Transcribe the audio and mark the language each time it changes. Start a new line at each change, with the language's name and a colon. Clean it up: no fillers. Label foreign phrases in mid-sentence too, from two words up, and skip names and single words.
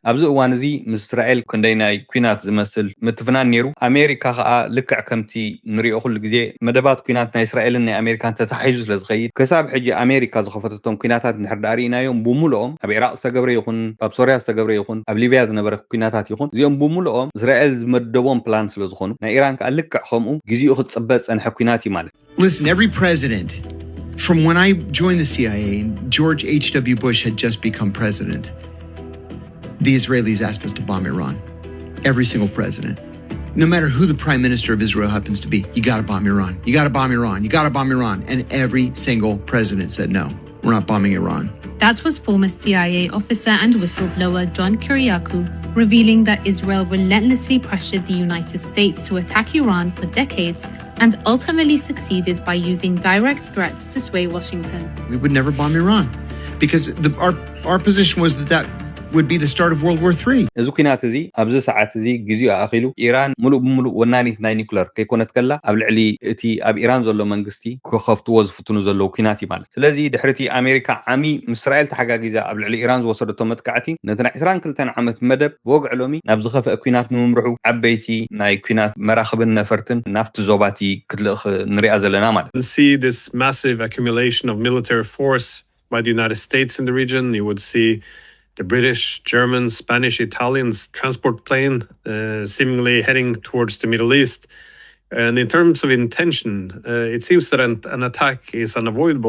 Tigrinya: ኣብዚ እዋን እዚ ምስ እስራኤል ክንደይ ናይ ኩናት ዝመስል ምትፍናን ነይሩ። ኣሜሪካ ከዓ ልክዕ ከምቲ ንሪኦ ኩሉ ግዜ መደባት ኩናት ናይ እስራኤልን ናይ ኣሜሪካን ተታሒዙ ስለዝኸይድ ክሳብ ሕጂ ኣሜሪካ ዝኸፈተቶም ኩናታት እንድሕር ዳርኢናዮም ብምሉኦም ኣብ ኢራቅ ዝተገብረ ይኹን ኣብ ሶርያ ዝተገብረ ይኹን ኣብ ሊብያ ዝነበረ ኩናታት ይኹን እዚኦም ብምሉኦም እስራኤል ዝመደቦም ፕላን ስለዝኾኑ ናይ ኢራን ከዓ ልክዕ ከምኡ ግዜኡ ክትፅበጥ ፀንሐ ኩናት እዩ ማለት።
English: Listen, every president from when I joined the CIA, George H.W. Bush had just become president. The Israelis asked us to bomb Iran. Every single president. No matter who the prime minister of Israel happens to be, you gotta bomb Iran. You gotta bomb Iran. You gotta bomb Iran. And every single president said, no, we're not bombing Iran. That was former CIA officer and whistleblower John Kiriakou, revealing that Israel relentlessly pressured the United States to attack Iran for decades and ultimately succeeded by using direct threats to sway Washington. We would never bomb Iran because our position was that would be the start of World War III.
Tigrinya: እዚ ኩናት እዚ ኣብዚ ሰዓት እዚ ግዜኡ ኣኺሉ ኢራን ሙሉእ ብምሉእ ወናኒት ናይ ኒውክለር ከይኮነት ከላ ኣብ ልዕሊ እቲ ኣብ ኢራን ዘሎ መንግስቲ ክኸፍትዎ ዝፍትኑ ዘለዉ ኩናት እዩ ማለት። ስለዚ ድሕርቲ ኣሜሪካ ዓሚ ምስ እስራኤል ተሓጋጊዛ ኣብ ልዕሊ ኢራን ዝወሰደቶ መጥቃዕቲ ነቲ ናይ 22 ዓመት መደብ ብወግዕ ሎሚ ናብ ዝኸፍአ ኩናት ንምምርሑ ዓበይቲ ናይ ኩናት መራኽብን ነፈርትን ናብቲ ዞባቲ ክትልእኽ ንሪኣ ዘለና ማለት።
English: See this massive accumulation of military force by the United States in the region. You would see the British, German, Spanish, Italians transport plane seemingly heading towards the Middle East. And in terms of intention, it seems that an attack is unavoidable.